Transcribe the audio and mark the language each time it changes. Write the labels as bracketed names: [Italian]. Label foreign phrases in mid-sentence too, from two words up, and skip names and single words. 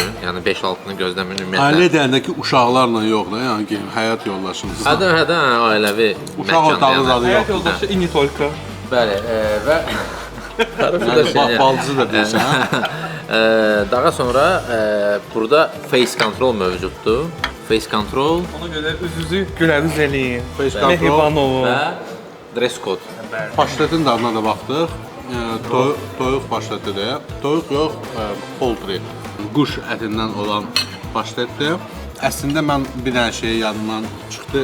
[Azerbaijani] Yəni 5-6-nı gözləməyin ümumiyyətlə. Ailə deyəndə ki, uşaqlarla yox da, yəni ki, həyat yoldaşınız. Hədə ailəvi Uşaq otağı zadı Həyat yox. yoldaşı ini tolka. Bəli, və Yəni, balcı da deyirsən, hə? daha sonra burada [English] face control [Azerbaijani] mövcuddur. [English] Face control [Azerbaijani] Ona görə üz-üzü gülərüz eləyin. [English] Face control [Azerbaijani] Mehriban olun. və [English] dress code. [Azerbaijani] Paştetin dadına da baxdıq. Toyuq paştetidir. Toyuq yox, poultry, quş ətindən olan paştetdir. Əslində mən bir dənə şey yadımdan çıxdı.